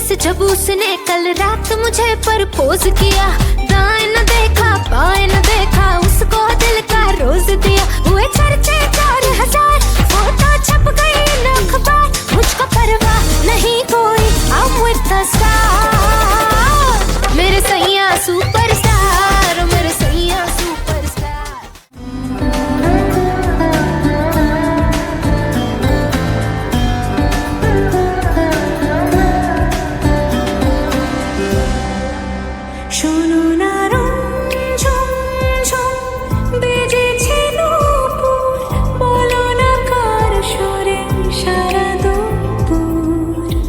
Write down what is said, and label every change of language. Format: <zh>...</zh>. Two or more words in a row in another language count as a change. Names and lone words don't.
<hi>जब उसने कल रात मुझे प्रपोज किया, दाएं न देखा बाएं न देखा, उसको दिल का रोज दिया। हुए चर्चे 4000, फोटो छप गई न अखबार, मुझको परवाह नहीं कोई,</hi> <en>I'm with the star।</en> <hi>मेरे सैया सुपरस्टार, मेरे सैया सुपरस्टार।</hi> <bn>শোনো না রঞ্জন ঝুম বেজেছে নূপুর, বলো না কার সুরে সারা দুপুর।</bn>